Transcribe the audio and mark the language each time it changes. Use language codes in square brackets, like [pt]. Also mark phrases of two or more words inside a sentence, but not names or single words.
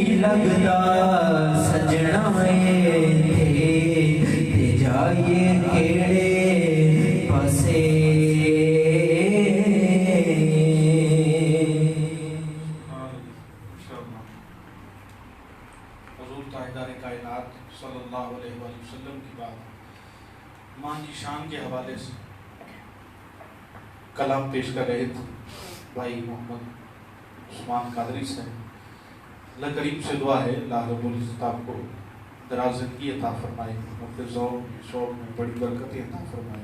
[pa] لگدا سجنا تے جائیے کیہڑے پاسے [ur] حضور تاجدار کائنات [ar] صلى الله عليه وسلم [ur] کی بات ماں کی شان کے حوالے سے کلام پیش کر رہے تھے بھائی محمد عثمان قادری صاحب. اللہ کریم سے دعا ہے [ar] الله رب العزة [ur] آپ کو دراز زندگی عطا فرمائے، اپنے شوق میں بڑی برکتیں عطا فرمائے.